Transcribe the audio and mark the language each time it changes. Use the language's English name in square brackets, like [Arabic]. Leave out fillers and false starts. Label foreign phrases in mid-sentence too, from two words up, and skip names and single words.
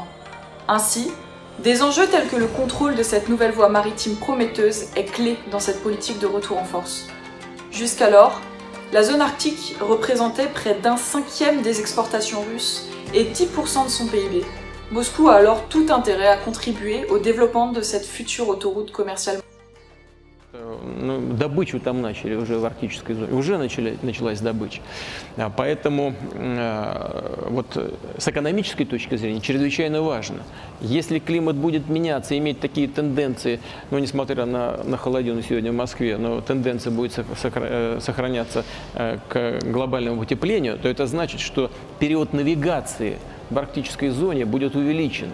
[French] Ainsi, des enjeux tels que le contrôle de cette nouvelle voie maritime prometteuse est clé dans cette politique de retour en force. Jusqu'alors, la zone arctique représentait près d'1/5 des exportations russes et 10% de son PIB. Moscou a alors tout intérêt à contribuer au développement de cette future autoroute commerciale. [Russian] Добычу там начали уже в арктической зоне, уже началась добыча. Поэтому вот с экономической точки зрения чрезвычайно важно. Если климат будет меняться, иметь такие тенденции, ну, несмотря на холодину сегодня в Москве, но тенденция будет сохраняться к глобальному потеплению, то это значит, что период навигации в арктической зоне будет увеличен.